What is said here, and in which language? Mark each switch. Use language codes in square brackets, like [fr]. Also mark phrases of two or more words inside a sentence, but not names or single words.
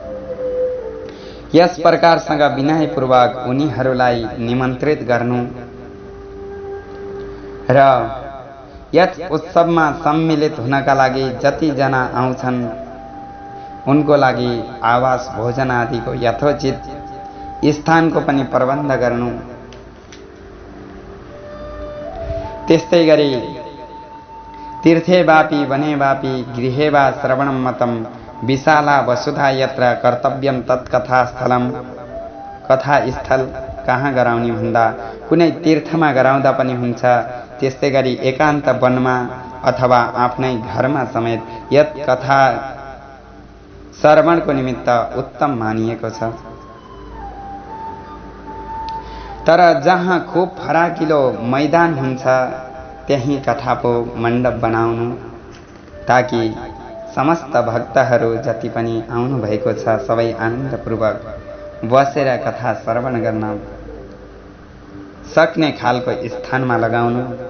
[ne] यस प्रकारसँग विनयपूर्वक उनीहरूलाई निमन्त्रित गर्नु र यस उत्सवमा सम्मिलित हुनका लागि जति जना आउँछन् उनको लागि आवास भोजन आदिको यथोचित स्थानको पनि प्रबन्ध गर्नु। त्यस्तै गरी [sa] तीर्थे वापी वने वापी गृहे वा श्रवणं मतम विशाला वसुधा यत्र कर्तव्यम तत्कथा स्थलम। [ne] कथा स्थल कहाँ गराउने भन्दा कुनै तीर्थमा गराउँदा पनि हुन्छ, त्यस्तै गरी एकान्त वनमा अथवा आफ्नै घरमा समेत यत कथा श्रवणको निमित्त उत्तम मानिएको छ। तर जहाँ खूब फराकिलो मैदान हुन्छ त्यही कथाको मण्डप बनाउनु, ताकि समस्त भक्तहरू जति पनि आउनु भएको छ सबै आनन्दपूर्वक बसेर कथा श्रवण गर्न सक्ने खालको स्थानमा लगाउनु।